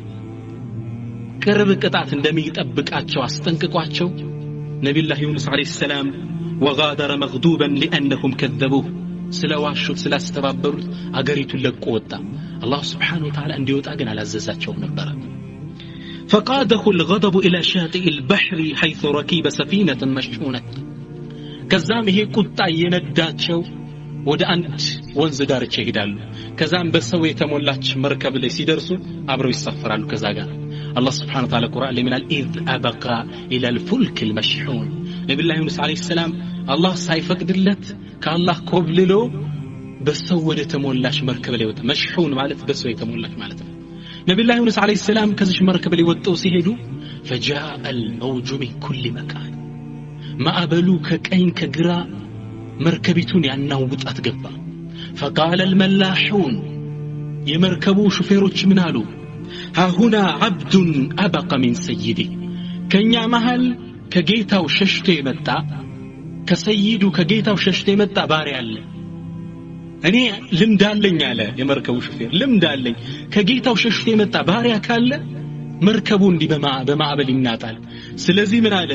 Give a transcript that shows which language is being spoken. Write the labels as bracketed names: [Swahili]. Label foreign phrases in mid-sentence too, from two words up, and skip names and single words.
[Amharic] ቅርብ ቅጣት እንደሚጠብቃቸው አስጠንቅቋቸው ነቢዩላህ ዩኑስ አለይሂ ሰላም [Arabic] وغادر مغضوبا لأنهم كذبوه፣ [Amharic] ስለዋሹት ስላስተባበሩት አገሪቱን ለቆ ወጣ። አላህ [Arabic] سبحانه وتعالى [Amharic] እንዲወጣ ግን አላዘዛቸውም ነበር። [Arabic] فقاده الغضب إلى شاطئ البحر حيث ركب سفينة مشحونة، [Amharic] ከዛም ይሄ ቁጣ የነዳቸው ወደ አንድ ወንዝ ዳርቻ ይሄዳሉ። ከዛም በሰው የተሞላች መርከብ ላይ ሲደርሱ አብረው ይሳፈራሉ ከዛ ጋር። አላህ [Arabic] سبحانه وتعالى [Amharic] ቁርአን ላይ ምናል [Arabic] إذ أبق إلى الفلك المشحون፣ [Amharic] ነቢዩላህ ዩኑስ አለይሂ ሰላም አላህ ሳይፈቅድለት ከአላህ ኮብልሎ በሰው ወደ ተሞላች መርከብ ላይ ወጣ። መሽሑን ማለት በሰው የተሞላች ማለት ነው። ነቢዩላህ ዩኑስ አለይሂ ሰላም ከዚህ መርከብ ላይ ወጥተው ሲሄዱ [Arabic] فجاء الموج من كل مكان፣ [Amharic] ማዕበሉ ከቀኝ ከግራ መርከቢቱን ያናውጣት ገባ። [Arabic] فقال الملاحون፣ [Amharic] የመርከቡ ሹፌሮች ምን አሉ? [Arabic] ها هنا عبد أبق من سيده، [Amharic] ከኛ መሃል ከጌታው ሸሽቶ የመጣ ከሰይዱ ከጌታው ሸሽቶ የመጣ ባሪያ አለ። እኔ ልምድ አለኝ አለ የመርከቡ ሹፌር፣ ልምድ አለኝ። ከጌታው ሸሽቶ የመጣ ባሪያ ካለ መርከቡ እንዲህ በማዕበል ይናጣል። ስለዚህ ምን አለ?